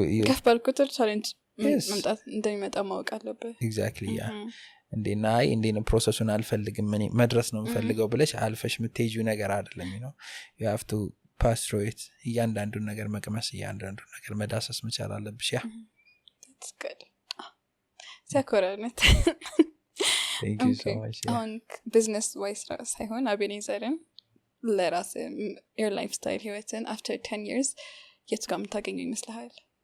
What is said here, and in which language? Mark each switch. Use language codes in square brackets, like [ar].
[am] ከፍ ባልኩት ቻሌንጅ መምጣት እንደሚመጣ ማወቅ አለበት [en] exactly [am] እንዴና ፕሮሰሱን አልፈልግም መድረስ ነው የምፈልገው ብለሽ አልፈሽ የምትሄጂው ነገር አይደለም [en] you have to pass through it [am] እያንዳንዱን ነገር መቅመስ እያንዳንዱን ነገር መዳሰስ መቻል አለብሽ [en] that's good [am] ሰኮራነት [en] thank you so much on business wise [am] ሳይሆን አቤኔዘርን ለራስ [en] your lifestyle [am] ህይወትን [en] after 10 years [am] የት ጋር የምታገኘው ይመስልሃል